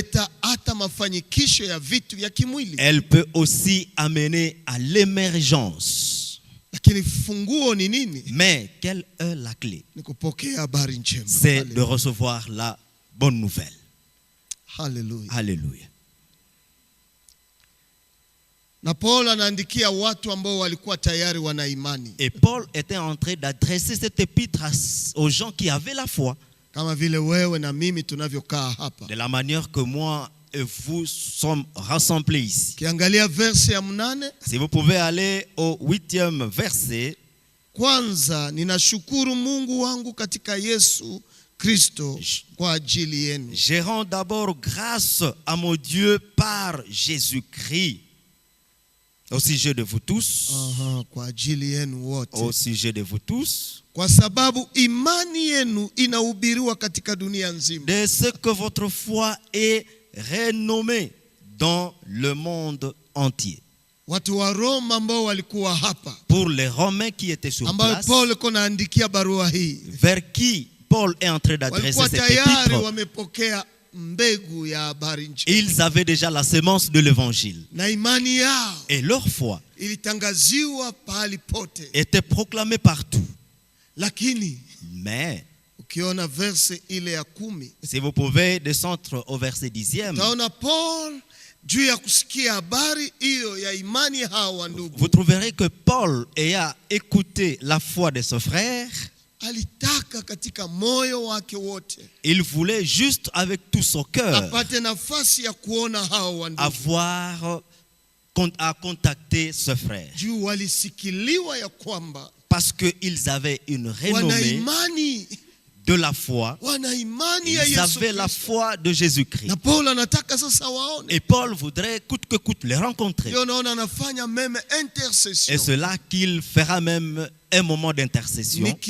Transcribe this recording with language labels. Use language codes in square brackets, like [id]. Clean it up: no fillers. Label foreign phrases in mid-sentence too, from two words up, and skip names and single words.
[fr] Elle peut aussi amener à l'émergence. Mais quelle est la clé? C'est de recevoir la bonne nouvelle. Alléluia. Alléluia. [sw] Na Paul anaandikia watu ambao walikuwa tayari wana imani. [fr] Et Paul était en train d'adresser cette épître aux gens qui avaient la foi. [sw] Kama vile wewe na mimi tunavyokaa hapa. [fr] De la manière que moi et vous sommes rassemblés ici. [sw] Kiangalia verse ya 8. [fr] Si vous pouvez aller au 8e verset. [sw] Kwanza ninashukuru Mungu wangu katika Yesu Kristo kwa ajili yenu. [fr] Je rends d'abord grâce à mon Dieu par Jésus-Christ. Au sujet de vous tous. [sw] Kwa ajili yenu wote. [fr] Au sujet de vous tous. [sw] Kwa sababu imani yenu inahubiriwa katika dunia nzima. [fr] De ce que votre foi est renommée dans le monde entier. [sw] Watu wa Roma ambao walikuwa hapa. [fr] Pour les Romains qui étaient sur place. [sw] Ambao Paul anaandikia barua hii. [fr] Vers qui Paul est en train d'adresser cette épître. [sw] Wamepokea mbegu ya habari njema. [fr] Ils avaient déjà la semence de l'évangile. [sw] Na imani yao. [fr] Et leur foi [sw] ilitangaziwa pahali pote. [fr] Était proclamée partout. [sw] Lakini [fr] mais [sw] ukiona verse ile ya 10, [fr] si vous pouvez descendre au verset 10e, [sw] utaona Paul juu ya kusikia habari hiyo ya imani hawa ndugu. [fr] Vous trouverez que Paul ayant écouté la foi de ses frères, [sw] alitaka katika moyo wake wote. [fr] Il voulait juste avec tout son cœur [sw] apate nafasi ya kuona hao wandugu. [fr] Avoir à contacter ses frères. [sw] Juu walisikiliwa ya kwamba [fr] parce qu'ils avaient une renommée de la foi. Ils avaient la foi de Jésus-Christ. Et Paul voudrait coûte que coûte les rencontrer. Et c'est là qu'il fera même un moment d'intercession.